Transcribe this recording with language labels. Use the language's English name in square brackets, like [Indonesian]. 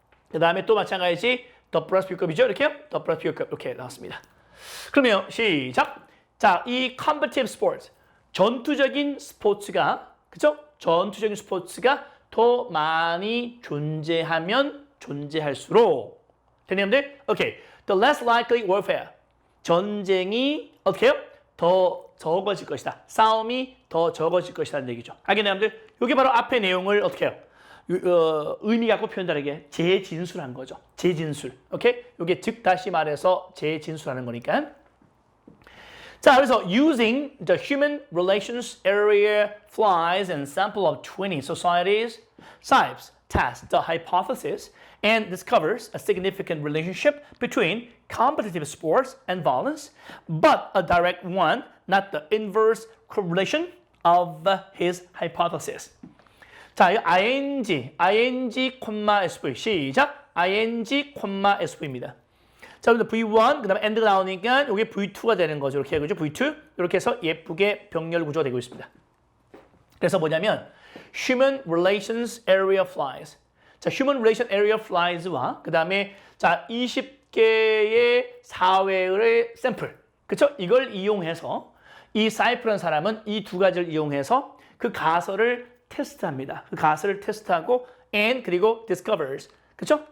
[Korean] 그 다음에 또 마찬가지지 더 플러스 비교급이죠. 이렇게요. 더 플러스 비교급 이렇게 나왔습니다. 그러면 시작. 자, 이 [English] competitive sports, [Korean] 전투적인 스포츠가, 그죠? 전투적인 스포츠가 더 많이 존재할수록 되는데, 오케이. [English] The less likely warfare, [Korean] 전쟁이 어떻게 해요? 더 적어질 것이다. 싸움이 더 적어질 것이라는 얘기죠. 알겠나요, 여러분들? 이게 바로 앞의 내용을 어떻게 해요? 의미 갖고 표현 다르게 재진술한 거죠. 재진술. 오케이? 이게 즉 다시 말해서 재진술하는 거니까. 자, 그래서 [English] using the human relations area flies and sample of 20 societies, Sipes tests the hypothesis and discovers a significant relationship between competitive sports and violence, but a direct one, not the inverse correlation of his hypothesis. [Korean] 자, 이 ing, SV 시작. ing, SV입니다. 자, 그래서 V1, 그 다음에 AND가 나오니까 이게 V2가 되는 거죠. 이렇게 그죠? V2. 이렇게 해서 예쁘게 병렬 구조가 되고 있습니다. 그래서 뭐냐면 Human Relations Area Flies. 자, Human Relation Area Flies와 그 다음에 자 20개의 사회의 샘플, 그렇죠? 이걸 이용해서 이 사이프라는 사람은 이 두 가지를 이용해서 그 가설을 테스트합니다. 그 가설을 테스트하고 and 그리고 discovers, 그렇죠?